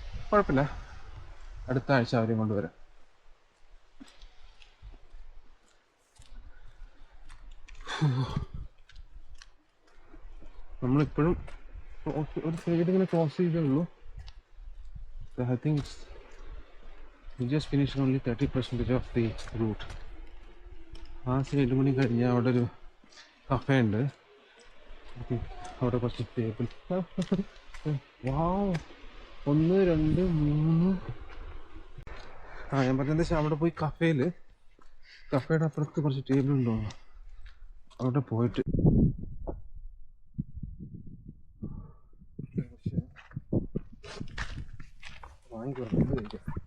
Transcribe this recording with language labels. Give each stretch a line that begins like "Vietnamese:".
Malayalam: കുഴപ്പമില്ല, അടുത്ത ആഴ്ച അവരെയും കൊണ്ടുവരാം. നമ്മളിപ്പോഴും ഒരു സൈഡ് ഇങ്ങനെ ക്രോസ് ചെയ്തേ ഉള്ളൂ.
English: I think we just finished only 30% of the route.
Malayalam: ആ സൈഡ് കൂടി കഴിഞ്ഞാൽ അവിടെ ഒരു കഫേ ഉണ്ട്. അവിടെ കുറച്ച് ടേബിൾ. വാവ്, 1 2 3. ഞാൻ പറഞ്ഞത് അവിടെ പോയി കഫേയുടെ അപ്പുറത്ത് കുറച്ച് ടേബിൾ ഉണ്ടോ അവിടെ പോയിട്ട് വാങ്ങി കുറച്ച് കഴിക്കാം.